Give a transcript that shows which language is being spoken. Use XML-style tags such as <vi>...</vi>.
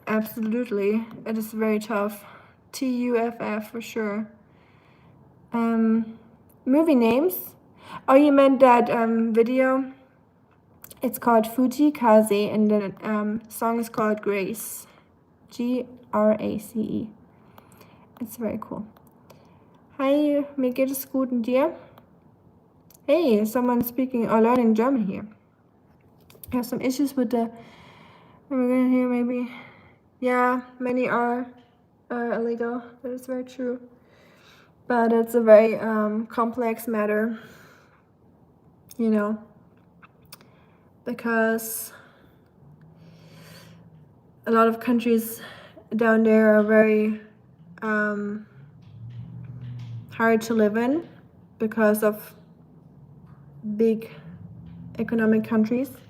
<en>Absolutely. It is very tough. TUFF for sure. Movie names? Oh, you meant that video? It's called Fuji Kaze and the song is called Grace. Grace. It's very cool.</en> <de>Hi, mir geht es gut und dir?</de> <en>Hey, someone speaking or learning German here. I have some issues with the immigrant here, maybe. Yeah, many are illegal. That is very true. But it's a very complex matter, you know, because a lot of countries down there are very hard to live in because of big economic countries.</en>